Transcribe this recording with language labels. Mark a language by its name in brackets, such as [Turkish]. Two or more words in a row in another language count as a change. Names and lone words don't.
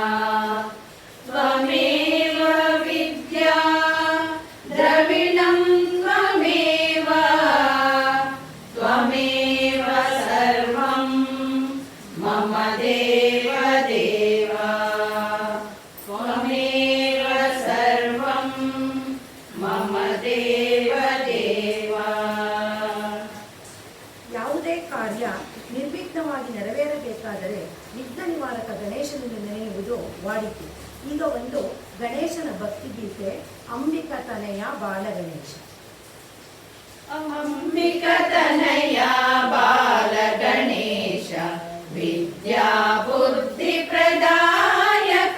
[Sanskrit] ತ್ವಮೇವ ವಿದ್ಯಾ ದ್ರವಿಣಂ ತ್ವಮೇವ ತ್ವಮೇವ ಸರ್ವಂ ಮಮ ದೇವ ದೇವ ತ್ವಮೇವ ಸರ್ವಂ ಮಮ ದೇವ ದೇವ. [Kannada] ಯಾವುದೇ ಕಾರ್ಯ ನಿರ್ವಿಘ್ನವಾಗಿ ನೆರವೇರಬೇಕಾದರೆ ವಿಘ್ನ ನಿವಾರಕ ಗಣೇಶನನ್ನು ನೆನೆಯುವುದು ವಾಡಿಕೆ. ಈಗ ಒಂದು ಗಣೇಶನ ಭಕ್ತಿಗೀತೆ, ಅಂಬಿಕ ತನಯ ಬಾಲಗಣೇಶ. [Sanskrit] ಅಂಬಿಕ ತನಯ ಬಾಲಗಣೇಶ ವಿದ್ಯಾ ಬುದ್ಧಿ ಪ್ರದಾಯಕ.